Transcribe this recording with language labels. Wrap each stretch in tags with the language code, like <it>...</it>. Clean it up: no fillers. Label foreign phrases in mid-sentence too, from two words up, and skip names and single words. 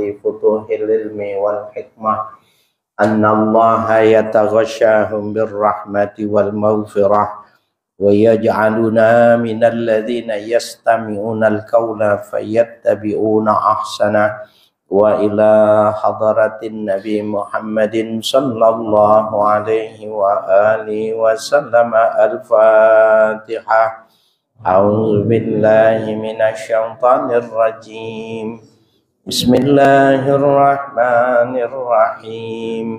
<ar>لفتوح العلم والحكمة أن الله يتغشاهم بالرحمة والمغفرة ويجعلنا من الذين يستمعون القول فيتبعون أحسنه وإلى حضرة النبي محمد صلى الله عليه وآله وسلم الفاتحة. أعوذ بالله من الشيطان الرجيم. Bismillahirrahmanirrahim.</ar>